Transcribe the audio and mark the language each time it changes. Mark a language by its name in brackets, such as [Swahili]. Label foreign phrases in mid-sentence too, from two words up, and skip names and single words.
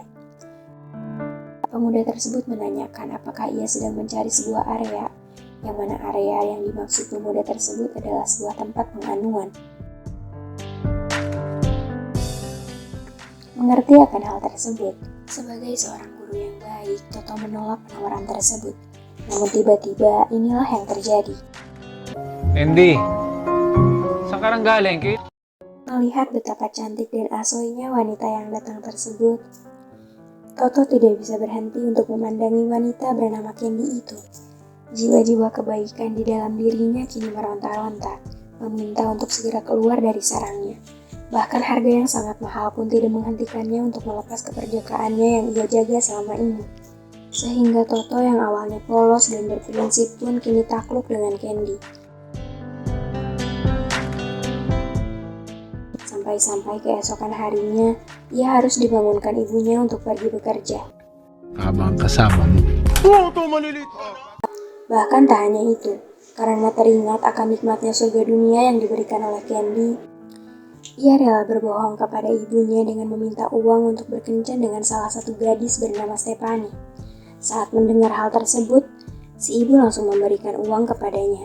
[Indonesian] Pemuda tersebut menanyakan apakah ia sedang mencari sebuah area, yang mana area yang dimaksud pemuda tersebut adalah sebuah tempat penganuan. Mengerti akan hal tersebut, sebagai seorang guru yang baik, Toto menolak penawaran tersebut. Namun tiba-tiba inilah yang terjadi. [Filipino] Andy, saan ka nang galing? [Indonesian] Melihat betapa cantik dan asoinya wanita yang datang tersebut, Toto tidak bisa berhenti untuk memandangi wanita bernama Candy itu. Jiwa-jiwa kebaikan di dalam dirinya kini meronta-ronta, meminta untuk segera keluar dari sarangnya. Bahkan harga yang sangat mahal pun tidak menghentikannya untuk melepas keperjakaannya yang ia jaga selama ini. Sehingga Toto yang awalnya polos dan berprinsip pun kini takluk dengan Candy. Sampai-sampai keesokan harinya, ia harus dibangunkan ibunya untuk pergi bekerja. [Filipino] Habang kasama mo. [Indonesian] Bahkan tak hanya itu, karena teringat akan nikmatnya surga dunia yang diberikan oleh Candy, ia rela berbohong kepada ibunya dengan meminta uang untuk berkencan dengan salah satu gadis bernama Stephanie. Saat mendengar hal tersebut, si ibu langsung memberikan uang kepadanya.